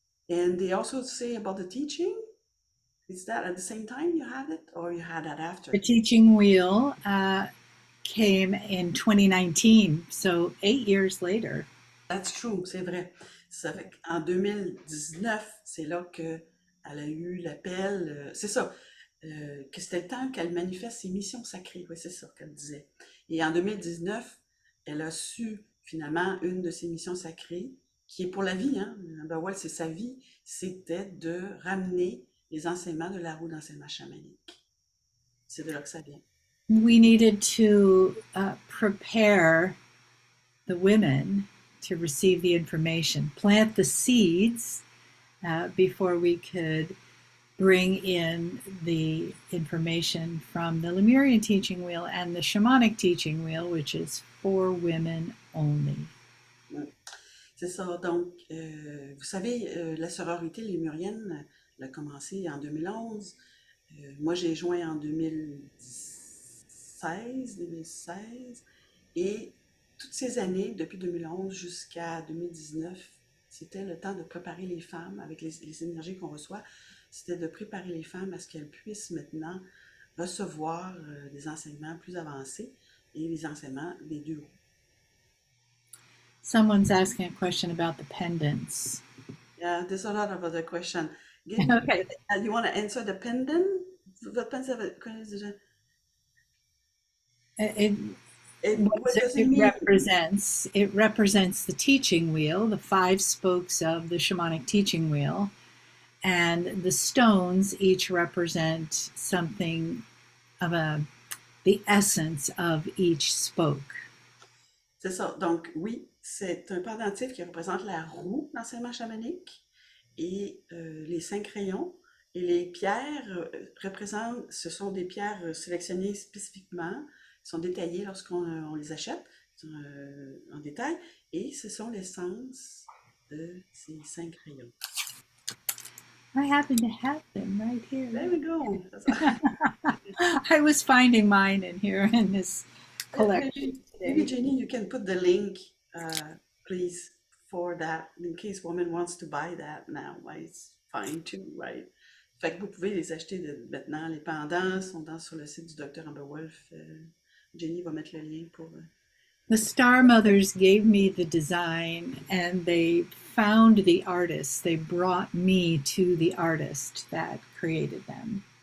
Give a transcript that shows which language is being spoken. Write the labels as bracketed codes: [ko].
[en] And they also say about the teaching, is that at the same time you had it or you had that after? The teaching wheel came in 2019, so 8 years later. That's true, [fr] c'est vrai. Ça fait qu'en 2019, c'est là qu'elle a eu l'appel. C'est ça, que c'était le temps qu'elle manifeste ses missions sacrées. Oui, c'est ça qu'elle disait. Et en 2019, elle a su finalement une de ses missions sacrées, qui est pour la vie, hein. Ben ouais, c'est sa vie, c'était de ramener les enseignements de la roue d'enseignement chamanique. C'est de là que ça vient. [en] We needed to prepare the women to receive the information, plant the seeds before we could bring in the information from the Lemurian teaching wheel and the shamanic teaching wheel, which is for women only. [fr] C'est ça. Donc, vous savez, la sororité lémurienne, elle a commencé en 2011. Moi, j'ai joint en 2016. Et toutes ces années, depuis 2011 jusqu'à 2019, c'était le temps de préparer les femmes avec les énergies qu'on reçoit. C'était de préparer les femmes à ce qu'elles puissent maintenant recevoir des enseignements plus avancés et les enseignements des deux roues. [en] Someone's asking a question about the pendants. Yeah, there's a lot of other questions. Okay. You want to answer the pendant? [fr] Votre pendant, [en] It, what does it it mean? represents the teaching wheel, the five spokes of the shamanic teaching wheel, and the stones each represent something of the essence of each spoke. [fr] C'est ça. Donc, oui, c'est un pendentif qui représente la roue d'enseignement chamanique et les 5 rayons. Et les pierres représentent, ce sont des pierres sélectionnées spécifiquement, sont détaillées lorsqu'on on les achète en détail, et ce sont l'essence de ces 5 rayons. [en] I happen to have them right here. There we go. I was finding mine in here in this collection Maybe today. Jenny, you can put the link, please, for that, in case woman wants to buy that now. Why, it's fine too, right? [fr] Fait que vous pouvez les acheter maintenant. Les pendants sont sur le site du Dr. Amber Wolf. Jenny va mettre le lien pour. [en] The Star Mothers gave me the design and they found the artist. They brought me to the artist that created them.